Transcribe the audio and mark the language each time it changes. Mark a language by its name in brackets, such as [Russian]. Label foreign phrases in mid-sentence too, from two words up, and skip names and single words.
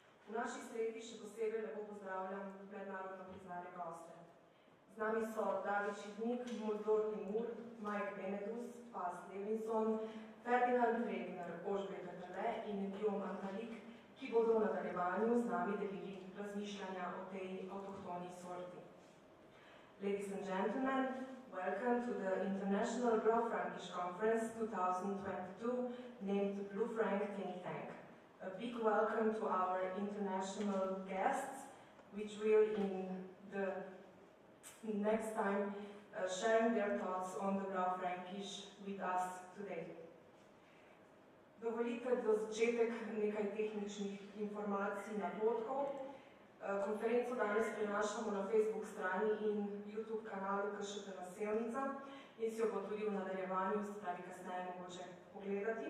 [Slovenian] V naši sredi še posebej lepo pozdravljam mednarodno priznane goste. Z nami so David Chichnet, modro Timur, Mike Benedus, Paz Levinson, Ferdinand Regner, Ožbeta Trle in Antalik, ki bodo v nadaljevanju z nami delili razmišljanja o tej avtohtoni sorti. [English] Ladies and gentlemen, welcome to the International Blaufränkisch Conference 2022, named Blaufränk Think Tank. A big welcome to our international guests, which will in the next time sharing their thoughts on the blaufränkisch with us today. [Slovenian] Dovolite za začetek nekaj tehničnih informacij napotkov. Konferenco danes prenašamo na Facebook strani in YouTube kanalu Cuisine Sevnica in si jo bo tudi v nadaljevanju, se pravi kasneje mogoče pogledati.